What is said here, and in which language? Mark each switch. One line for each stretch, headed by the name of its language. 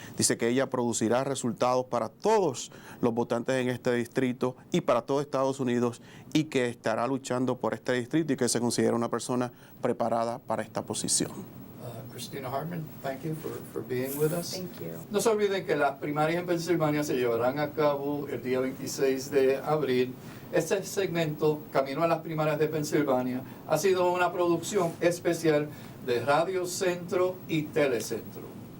Spanish: Dice que ella producirá resultados para todos los votantes en este distrito y para todo Estados Unidos, y que estará luchando por este distrito y que se considera una persona preparada para esta posición.
English: Christina Hartman, thank you for being with us. Thank you.
Spanish: No se olviden que las primarias en Pensilvania se llevarán a cabo el día 26 de abril. Este segmento, Camino a las Primarias de Pensilvania, ha sido una producción especial de Radio Centro y Telecentro.